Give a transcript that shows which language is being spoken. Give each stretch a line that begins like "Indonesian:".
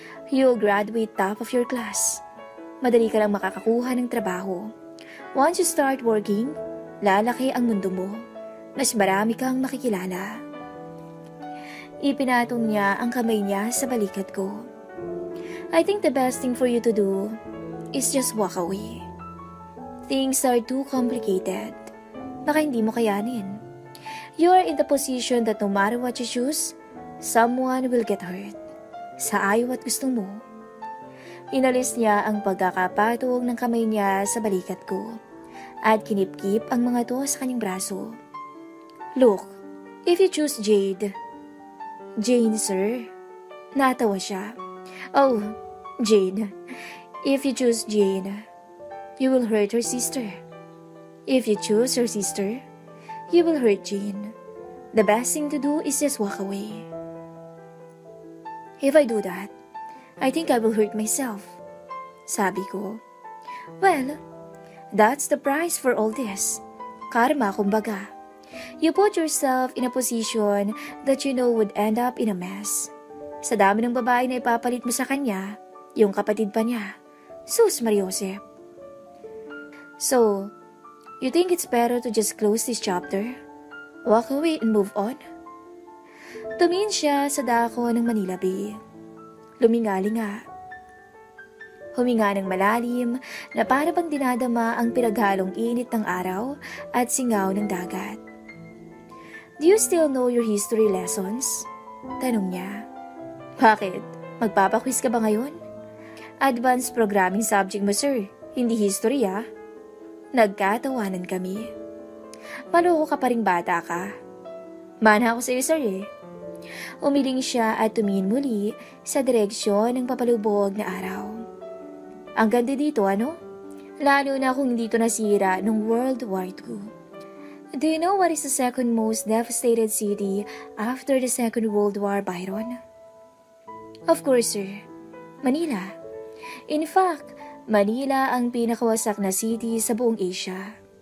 English: You'll graduate top of your class.
Filipino: Madali ka lang makakakuha ng trabaho.
English: Once you start working,
Filipino: lalaki ang mundo mo. Mas marami kang makikilala. Ipinatong niya ang kamay niya sa balikat ko.
English: I think the best thing for you to do is just walk away. Things are too complicated.
Filipino: Baka hindi mo kayanin.
English: You are in the position that no matter what you choose, someone will get hurt.
Filipino: Sa ayaw at gusto mo, Inalis niya ang pagkakapatong ng kamay niya sa balikat ko at kinipkip ang mga to sa kanyang braso.
English: Look, if you choose Jade. Jane, sir.
Filipino: Natawa siya.
English: Oh, Jane. If you choose Jane, you will hurt her sister. If you choose her sister, you will hurt Jane. The best thing to do is just walk away. If I do that, I think I will hurt myself.
Filipino: Sabi ko.
English: Well, that's the price for all this. Karma, kumbaga. You put yourself in a position that you know would end up in a mess.
Filipino: Sa dami ng babae na ipapalit mo sa kanya, yung kapatid pa niya. Sus Mariosep.
English: So, you think it's better to just close this chapter? Walk away and move on?
Filipino: Tumingin siya sa dako ng Manila Bay. Lumingalinga. Huminga ng malalim na para bang dinadama ang pinaghalong init ng araw at singaw ng dagat.
English: Do you still know your history lessons?
Filipino: Tanong niya. Bakit? Magpapaquiz ka ba ngayon? Advanced programming subject mo, sir. Hindi history, ah. Nagkatawanan kami. Maloko ka pa ring bata ka. Mana ako sa'yo, sir, eh. Umiling siya at tumingin muli sa direksyon ng papalubog na araw. Ang ganda dito, ano? Lalo na kung dito nasira nung World War II.
English: Do you know what is the second most devastated city after the Second World War, Byron? Of course, sir. Manila. In fact,
Filipino: Manila ang pinakawasak na city sa buong Asia.